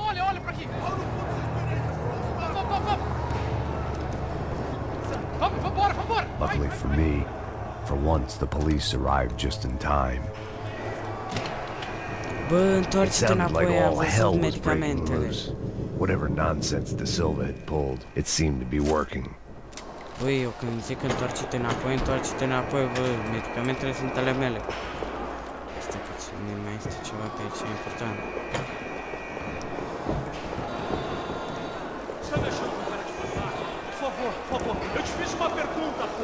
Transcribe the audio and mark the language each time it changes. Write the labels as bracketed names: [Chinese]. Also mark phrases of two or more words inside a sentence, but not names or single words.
[English] Luckily for me, for once the police arrived just in time. It sounded like all hell was breaking loose. Whatever nonsense De Silva had pulled, it seemed to be working. [Romanian] Băi, eu când zic întoarce-te înapoi, bă, medicamentele sunt ale mele. Asta puțin, mai este ceva pe aici important. [Portuguese] Por favor, eu te fiz uma pergunta, pô.